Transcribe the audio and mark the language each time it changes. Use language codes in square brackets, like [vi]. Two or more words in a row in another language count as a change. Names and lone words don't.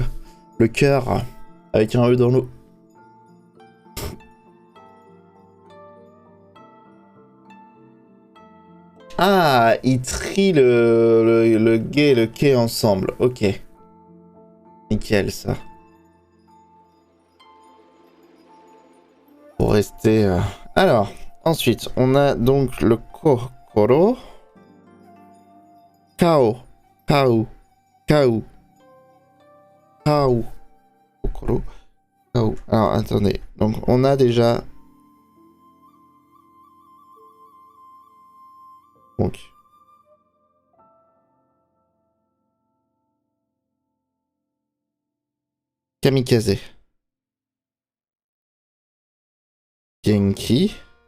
[fr] Le cœur avec un E dans l'eau. Ah, il trie le gay et le quai ensemble. Ok. Nickel, ça. Pour rester... Alors, ensuite, on a donc le Kokoro. [ja] Kao. Kao. Kao. Kao. Kokoro. Kao. [fr] Alors, attendez. Donc, on a déjà... Donc... Kamikaze. Genki.